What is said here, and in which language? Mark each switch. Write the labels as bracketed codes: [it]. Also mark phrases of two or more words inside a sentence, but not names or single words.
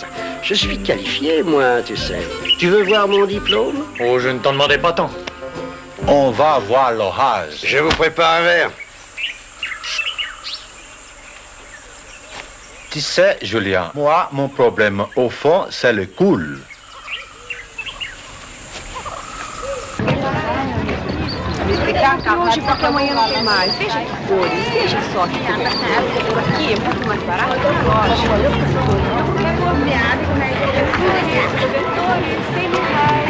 [fr] Je suis qualifié, moi, tu sais. Tu veux voir mon diplôme? Oh, je ne t'en demandais pas tant. On va voir l'orage. Je vous prépare un verre. Tu sais, Julien, moi, mon problème, au fond, c'est le cool. [pt] Hoje, porque amanhã não tem mais. Veja que cores, veja só que cobertura. Aqui é muito mais barato que a loja. Olha o cobertores, R$100.